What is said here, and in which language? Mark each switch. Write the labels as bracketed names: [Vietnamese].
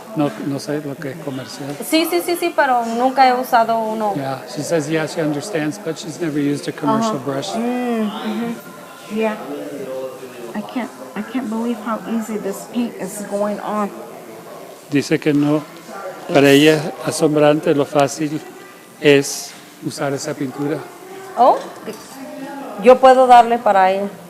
[Spanish] No, no sé lo que es comercial. sí, pero nunca he usado uno. [English] Yeah, she says, yeah, she understands, but she's never used a commercial brush. Yeah. I can't believe how easy this paint is going on. [Spanish] Dice que no, para ella es asombrante lo fácil es usar esa pintura. Oh, yo puedo darle para ella.